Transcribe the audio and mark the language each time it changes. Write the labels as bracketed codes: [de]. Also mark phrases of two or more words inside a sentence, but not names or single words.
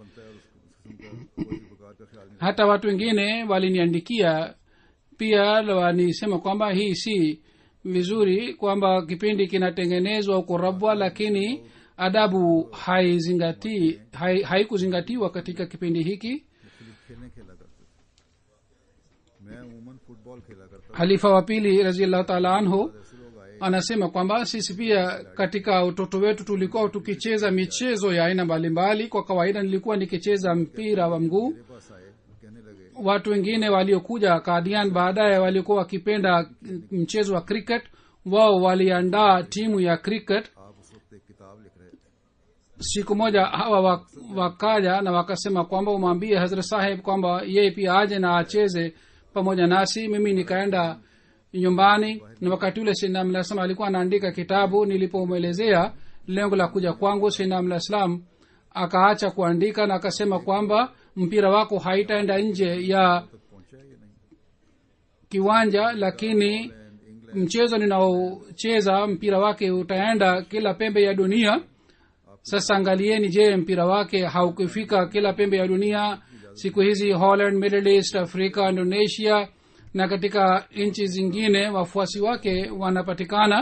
[sw] Hata watu wengine waliniandikia pia wanisema kwamba hii si vizuri kwamba kipindi kinatengenezwa huko Rabwa, lakini adabu haikuzingatiwa katika kipindi hiki. Halifa wa pili [ar] رضي الله تعالى عنه [sw] anasema kwamba sisi pia katika utoto wetu tulikuwa tukicheza michezo ya aina mbalimbali. Kwa kawaida nilikuwa nikicheza mpira wa mguu. [ur] میرے پاس آئے وہ کہنے لگے [sw] watu wengine waliokuja Kadian baadaye walikuwa wakipenda mchezo wa cricket. wao waliandaa timu ya cricket. [ur] آپ اس وقت ایک کتاب لکھ رہے تھے [sw] siku moja hawa wakaja na wakasema kwamba umwambie Hazrat Saheb kwamba yeye pia aje na acheze pamoja nasi. mimi nikaenda nyumbani, na wakati ule Sayyidina [ar] عليه السلام [sw] alikuwa anaandika kitabu. nilipomwelezea lengo la kuja kwangu, Sayyidina [ar] عليه السلام [sw] akaacha kuandika na akasema kwamba mpira wako haitaenda nje ya [ur] پہنچا یہ نہیں [sw] kiwanja, lakini mchezo ninaocheza mpira wake utaenda kila pembe ya dunia. sasa angalieni, je, mpira wake haukufika kila pembe ya dunia? siku hizi Holland, Middle East, Afrika, Indonesia na katika nchi zingine wafuasi wake wanapatikana.